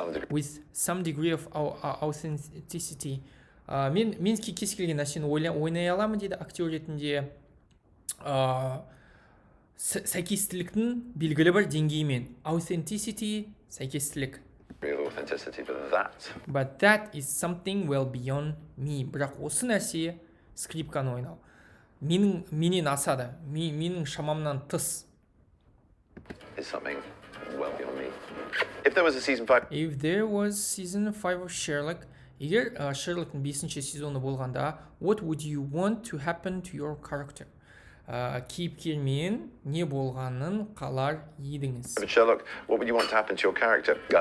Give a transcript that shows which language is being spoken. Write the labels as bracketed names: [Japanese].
[English] With some degree of authenticity. [Kazakh] Мен кез келген нәрсені ойнай аламын дейді актер ретінде. Сәйкестіліктің белгілі бір деңгейімен. Authenticity, сәйкестілік. [English] Real authenticity, but that is something well beyond me. [Kazakh] Бірақ осы нәрсе скрипканы ойнау. Менен асады. Менің шамамнан тыс. [English] Is something well beyond me. If there was a season 5. If there was season 5 of Sherlock, [Kazakh] егер Шерлоктың 5-ші сезоны болғанда, [English] what would you want to happen to your character? [Kazakh] Кейіпкермен не болғанын қалар едіңіз? [English] Sherlock, what would you want to happen to your character?